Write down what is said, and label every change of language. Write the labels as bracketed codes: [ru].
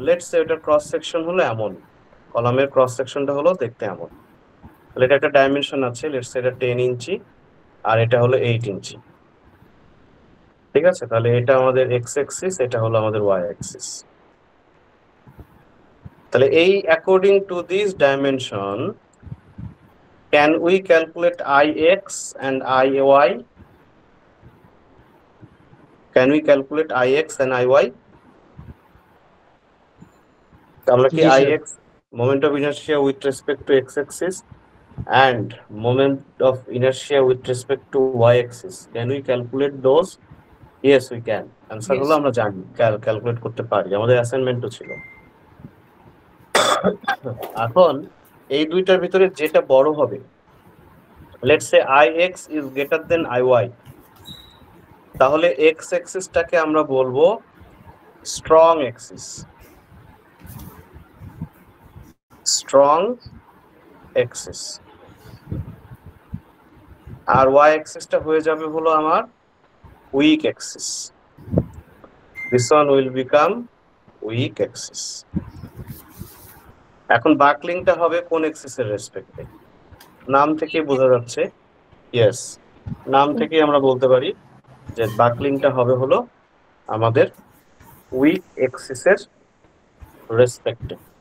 [bn] Let's say এটার cross section হলো এমন, কলামের ক্রস সেকশনটা হলো দেখতে এমন, তাহলে এটা একটা ডাইমেনশন আছে, লেটস সে এটা 10 ইঞ্চি আর এটা হলো 8 ইঞ্চি, ঠিক আছে? তাহলে এটা আমাদের এক্স অ্যাক্সিস, এটা হলো আমাদের ওয়াই অ্যাক্সিস। তাহলে এই [en] According to this dimension can we calculate ix and iy? Can we calculate ix and iy? [bn] আমরা কি [en] ix, moment of inertia with respect to x axis, and moment of inertia with respect to y axis, can we calculate those? Yes, we can. [bn] Answer হলো আমরা জানি, calculate করতে পারি, আমাদের অ্যাসাইনমেন্টও ছিল। এখন এই দুইটার ভিতরে যেটা বড় হবে, [en] let's say ix is greater than iy, [bn] তাহলে x অ্যাক্সিসটাকে আমরা বলবো স্ট্রং অ্যাক্সিস, স্ট্রং অ্যাক্সিস, আর y অ্যাক্সিসটা হয়ে যাবে হলো আমার week Axis. [en] This one will become weak axis. [bn] এখন বাকলিংটা হবে কোন অ্যাক্সিসের রেসপেক্টে? নাম থেকে বোঝা যাচ্ছে ইয়েস, নাম থেকেই আমরা বলতে পারি যে বাকলিংটা হবে হলো আমাদের উইক এক্সিসের রেসপেক্টে।